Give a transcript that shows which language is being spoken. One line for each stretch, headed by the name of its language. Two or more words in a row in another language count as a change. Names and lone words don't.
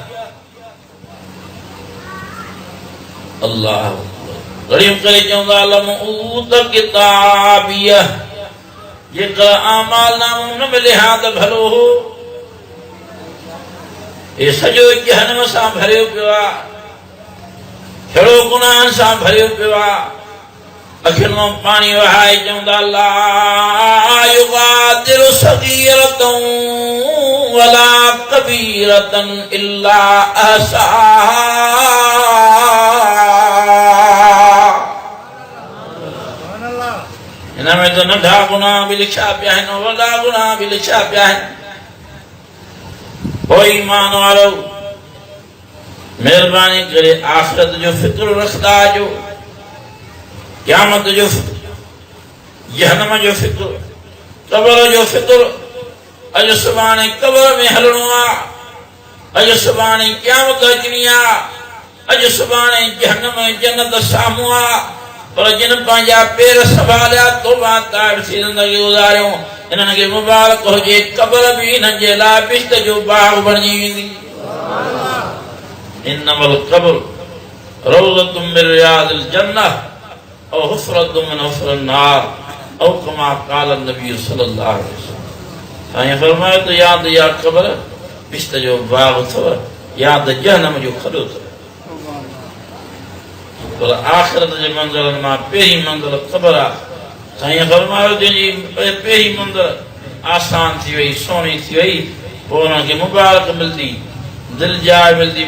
Sindhi: अल्लाह रड़ियूं करे चवंदा
Arabic: لم أوت كتابيه.
Sindhi: जेकर आमाल नामो न मिले हा त भलो हो, हे सॼो जहन्नम सां भरियो पियो आहे, छड़ो गुनाहनि सां भरियो पियो आहे। अखियुनि मां पाणी वहाए चवंदा
Arabic: لا يغادر صغيرة ولا كبيرة إلا أحصاها.
Sindhi: इनमें तो नंढा गुनाह भी लिखा पिया आहिनि, वॾा गुनाह भी लिखा पिया आहिनि। ओ ईमान वारो, महिरबानी करे आख़िरत जो फिक्र रखंदा जो, क़यामत जो फिक्र, जहन्नम जो फिक्र, क़ब्र जो फिक्र। अॼु सुभाणे क़ब्र में हलणो आहे, अॼु सुभाणे क़यामत अचणी आहे, अॼु सुभाणे जहन्नम ऐं जन्नत साम्हूं आहे। पर जिन पंहिंजा पेर संभालिया, तौबा ताइब थी ज़िंदगी गुज़ारियूं, इन्हनि खे मुबारक हुजे। क़ब्र बि हिननि जे लाइ बिश्त जो बाग़ बणिजी वेंदी।
Arabic: إنما القبر روضة من رياض الجنة أو حفرة من حفر النار أو كما قال النبي صلى الله عليه وسلم.
Sindhi: साईं फरमायो त याद या क़ब्र बिश्त जो बाग़ अथव, याद जहन्नम जो खॾो अथव। पर आख़िरत जे मंज़िलनि मां पहिरीं मंज़िल क़ब्र आहे। साईं फरमायो जंहिंजी पहिरीं मंज़िल आसान थी वई, सुहिणी थी वई, पोइ उन्हनि खे मुबारक मिलंदी, दिलि जाइ मिलंदी।